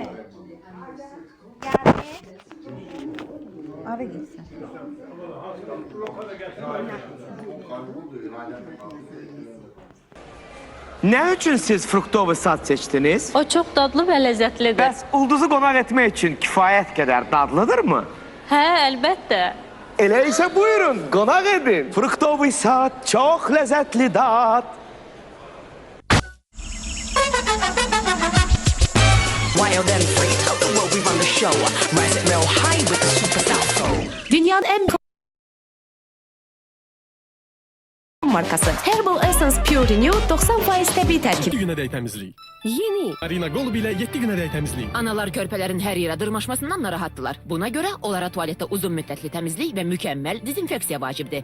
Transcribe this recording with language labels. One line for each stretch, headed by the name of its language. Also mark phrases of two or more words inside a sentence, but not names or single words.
Turkish: Gelin. Ara gitsin. Ne için siz fruktovu sat seçtiniz? O çok dadlı ve lezzetlidir.
Azerbaijani: Bəs ulduzu qonaq etmək üçün kifayət qədər dadlıdır mı? Hə, əlbəttə. Elə isə buyurun, qonaq edin. Fruktovu sat, çox ləzzətli dad.
English: Wild and free, tell the world we run the show. Rise it real high with the super South Soul.
Azerbaijani: Dünyanın ən markası Herbal Essence Pure Renew 90% təbii tərkib. 7 günədək təmizlik. Yeni. Arina Golub ilə 7 günədək təmizlik. Analar körpələrin hər yerə dırmaşmasından narahatdılar. Buna görə onlara tualetdə uzun müddətli təmizlik və mükəmməl dezinfeksiya vacibdir.